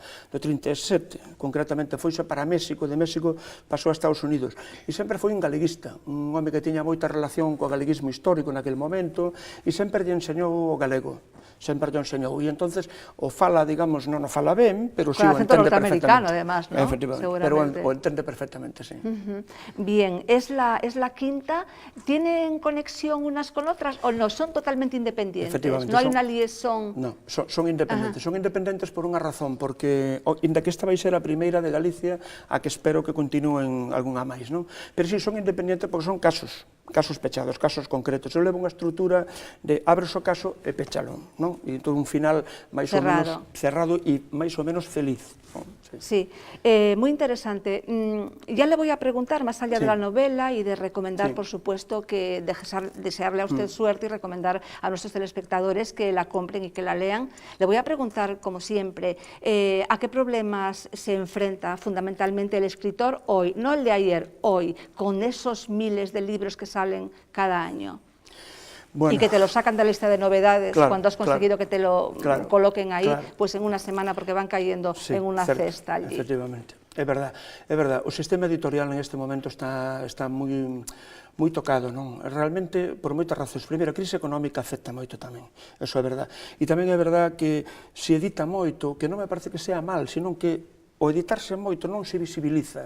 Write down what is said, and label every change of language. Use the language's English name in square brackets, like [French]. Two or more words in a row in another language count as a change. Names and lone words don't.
[Galician] do 37, concretamente, foise para México, de México pasou a Estados Unidos, e sempre foi un galeguista, un home que tiña moita relación co galeguismo histórico naquel momento, e sempre lle enseñou o galego. Sempre lle enseñou, e entonces o fala, digamos, non o fala ben, pero si o entende perfectamente. [Spanish] Además, ¿no? [Galician] Efectivamente, pero o entende perfectamente, sí. [Spanish] Bien, ¿es la quinta? ¿Tienen conexión unas con otras o no? ¿Son totalmente independientes? Efectivamente. ¿No hay una liaison? No, [Galician] son independentes. Son independentes por unha razón, porque, inda que esta vai ser a primeira de Galicia, a que espero que continúen algunha máis, non? Pero si, son independentes porque son casos pechados, casos concretos. Eu levo unha estrutura de abres o caso e pechalo, non? E todo un final máis ou menos cerrado e máis ou menos feliz. [Spanish] Sí, muy interesante. Ya le voy a preguntar, más allá de la novela y de recomendar, por supuesto, que desearle a usted suerte y recomendar a nuestros telespectadores que la compren y que la lean, le voy a preguntar, como siempre, ¿a qué problemas se enfrenta fundamentalmente el escritor hoy, no el de ayer, hoy, con esos miles de libros que salen cada año? Bueno, y que te lo sacan de la lista de novedades cuando has conseguido que te lo coloquen ahí, pues en una semana, porque van cayendo en una cesta allí. [Galician] Efectivamente, é verdad. O sistema editorial en este momento está moi tocado, non? Realmente, por moitas razóns. Primeiro, a crise económica afecta moito tamén, eso é verdad. E tamén é verdad que se edita moito, que non me parece que sea mal, senón que o editarse moito non se visibiliza.